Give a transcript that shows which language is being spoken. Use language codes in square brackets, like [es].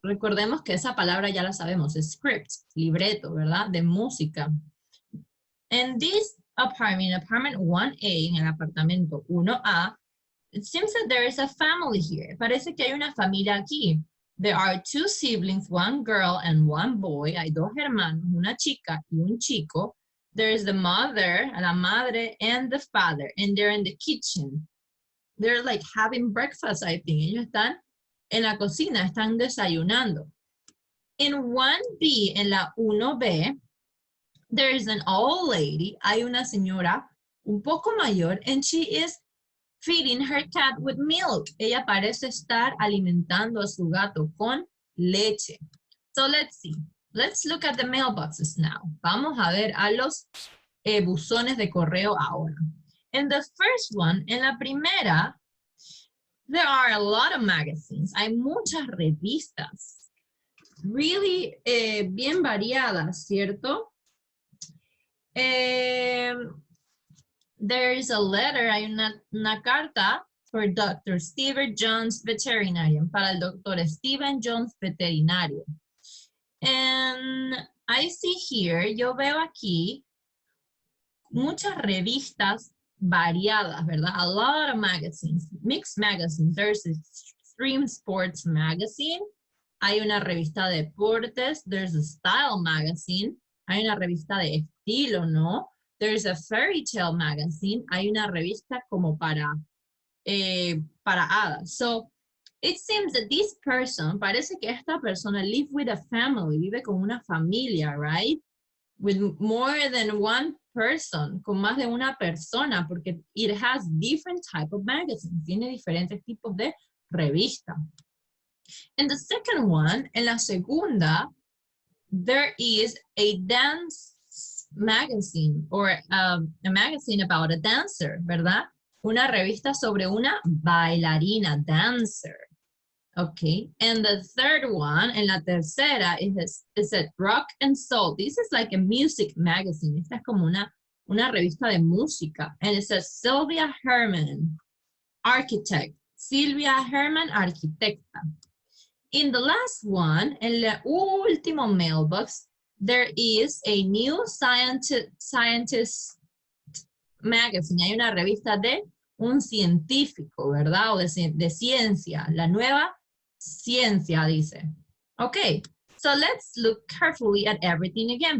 [es] Recordemos que esa palabra ya la sabemos, es script, libreto, ¿verdad? De música. [en] And this apartment 1A, [es] en el apartamento 1A, [en] it seems that there is a family here. [es] Parece que hay una familia aquí. [en] There are 2 siblings, 1 girl and 1 boy. [es] Hay 2 hermanos, una chica y un chico. [en] There is the mother, [es] la madre, [en] and the father, and they're in the kitchen. They're like having breakfast, I think. [es] Ellos están en la cocina, están desayunando. [en] In 1B, [es] en la 1B, [en] there is an old lady, [es] hay una señora un poco mayor, [en] and she is feeding her cat with milk. [es] Ella parece estar alimentando a su gato con leche. [en] So let's see. Let's look at the mailboxes now. [es] Vamos a ver a los buzones de correo ahora. [en] In the first one, [es] en la primera, [en] there are a lot of magazines. [es] Hay muchas revistas. Really bien variadas, ¿cierto? [en] There is a letter, [es] hay una carta [en] for Dr. [es] Stephen Jones Veterinarian, para el Dr. Stephen Jones Veterinario. [en] And I see here, [es] yo veo aquí muchas revistas variadas, ¿verdad? [en] A lot of magazines, mixed magazines. There's a Extreme Sports magazine, [es] hay una revista de deportes, [en] there's a Style magazine, [es] hay una revista de estilo, ¿no? [en] There's a Fairy Tale magazine. [es] Hay una revista como para hadas. [en] So, It seems that this person, [es] parece que esta persona [en] live with a family, [es] vive con una familia, [en] right? With more than one person, [es] con más de una persona, porque [en] it has different type of magazines, [es] tiene diferentes tipos de revista. [en] And the second one, [es] en la segunda, [en] there is a dance magazine, or a magazine about a dancer, [es] ¿verdad? Una revista sobre una bailarina, dancer. [en] Okay, and the third one, [es] en la tercera, [en] is a rock and soul. This is like a music magazine. [es] Esta es como una revista de música. [en] And it says Sylvia Herman, architect. Sylvia Herman, arquitecta. In the last one, [es] en la último [en] mailbox, there is a new scientist magazine. [es] Hay una revista de un científico, ¿verdad? O de ciencia. La nueva ciencia, dice. [en] Okay, so let's look carefully at everything again.